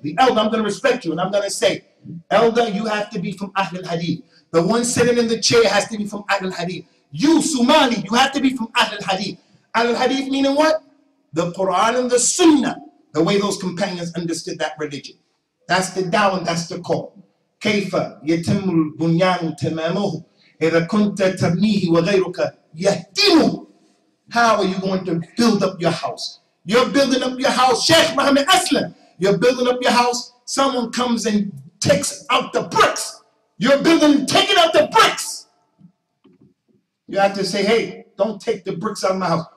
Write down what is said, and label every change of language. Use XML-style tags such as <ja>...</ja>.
<en>The elder, I'm gonna respect you. And I'm gonna say, elder, you have to be from Ahlul Hadith. The one sitting in the chair has to be from Ahlul Hadith. You, Somali, you have to be from Ahlul Hadith. Ahlul Hadith meaning what? The Quran and the Sunnah. The way those companions understood that religion. That's the da'wah, that's the call.</en> <ar>كيف يتم البنيان تمامه إذا كنت تبنيه وغيرك يهدمه.</ar> <en>How are you going to build up your house? You're building up your house. Shaikh Muhammad Aslam, you're building up your house. Someone comes and takes out the bricks. You're building, taking out the bricks. You have to say, hey, don't take the bricks out of my house.</en>